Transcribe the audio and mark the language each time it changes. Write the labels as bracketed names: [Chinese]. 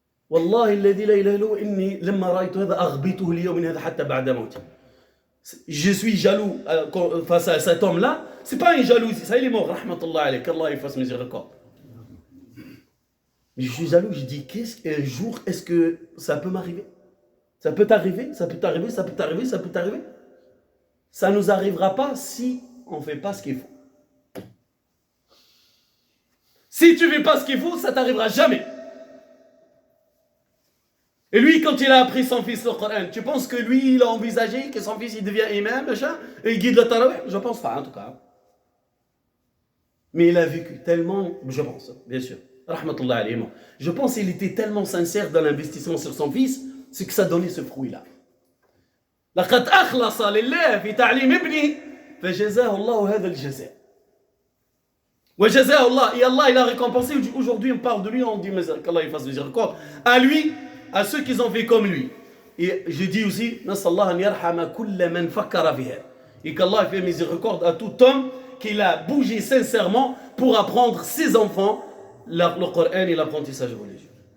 [Arabic] والله الذي لا إله إلا هو إني لما رأيت هذا أغبطه اليوم من هذا حتى بعد موته. [French] Je suis jaloux face à cet homme-là. C'est pas une jalousie, ça il est mort, rahmatullah alayhi, qu'Allah il fasse miséricorde. Mais je suis jaloux, je dis, qu'un jour, est-ce que ça peut m'arriver? Ça peut t'arriver, ça peut t'arriver, ça peut t'arriver, ça peut t'arriver. Ça ne nous arrivera pas si on ne fait pas ce qu'il faut. Si tu ne fais pas ce qu'il faut, ça ne t'arrivera jamais. Et lui, quand il a appris son fils le Coran, tu penses que lui, il a envisagé que son fils il devient imam, machin, et il guide le tarawih? Je pense pas, en tout cas. Mais il a vécu tellement, je pense, bien sûr. Rahmatullah alayhi. Je pense qu'il était tellement sincère dans l'investissement sur son fils, c'est que ça donnait ce fruit-là. [Arabic] لقد أخلص لله في تعليم ابنه فجزاه الله هذا الجزاء. وجزاه الله, [French] et Allah il a récompensé. Aujourd'hui on parle de lui, on dit qu'Allah il fasse miséricorde à lui, à ceux qui ont fait comme lui. Et je dis aussi [Arabic] نسأل الله أن يرحم كل من فكر فيها, [French] et qu'Allah fait miséricorde à tout homme qui a bougé sincèrement pour apprendre ses enfants le Coran et l'apprentissage religieux.